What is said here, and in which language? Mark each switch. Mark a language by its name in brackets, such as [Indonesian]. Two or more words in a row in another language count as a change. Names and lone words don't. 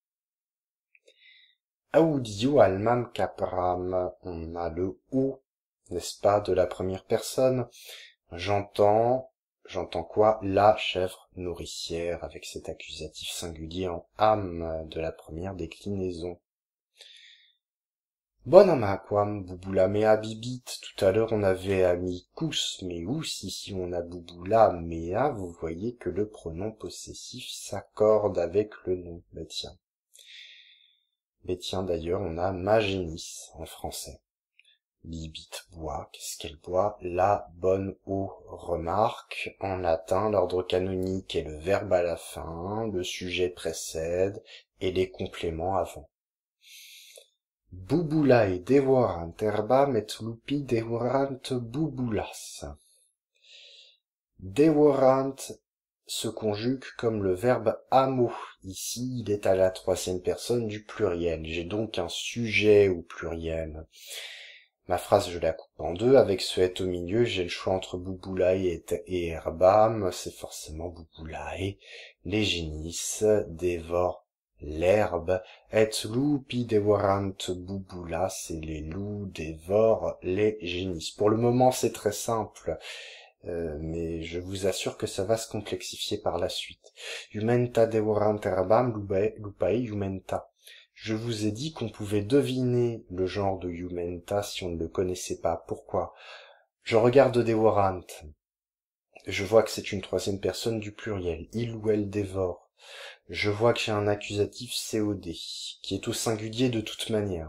[Latin] Audio almam capram, [French] on a le o, n'est-ce pas, de la première personne. J'entends quoi? La chèvre nourricière, avec cet accusatif singulier en âme de la première déclinaison. [Latin] Bonam aquam bubula mea bibit. [French] Tout à l'heure on avait [Latin] amicus meus, [French] ici on a [Latin] bubula mea, [French] vous voyez que le pronom possessif s'accorde avec le nom. Mais tiens, d'ailleurs on a ma génisse en français. Bibit boit, qu'est-ce qu'elle boit? La bonne eau. Remarque, en latin, l'ordre canonique est le verbe à la fin, le sujet précède, et les compléments avant. [Latin] Bubulae devorant herbam et lupi devorant bubulas. [French] Devorant se conjugue comme le verbe amo. Ici, il est à la troisième personne du pluriel. J'ai donc un sujet au pluriel. Ma phrase, je la coupe en deux. Avec ce et au milieu, j'ai le choix entre Bouboulaï et Herbam. C'est forcément Bouboulaï. Les génisses dévorent l'herbe. [Latin] Et lupi devorant boubulas, [French] et les loups dévorent les génisses. Pour le moment, c'est très simple. Mais je vous assure que ça va se complexifier par la suite. [Latin] Jumenta devorant herbam lupai jumenta. [French] Je vous ai dit qu'on pouvait deviner le genre de jumenta si on ne le connaissait pas. Pourquoi? Je regarde devorant. Je vois que c'est une troisième personne du pluriel. Il ou elle dévore. Je vois que j'ai un accusatif COD, qui est au singulier de toute manière.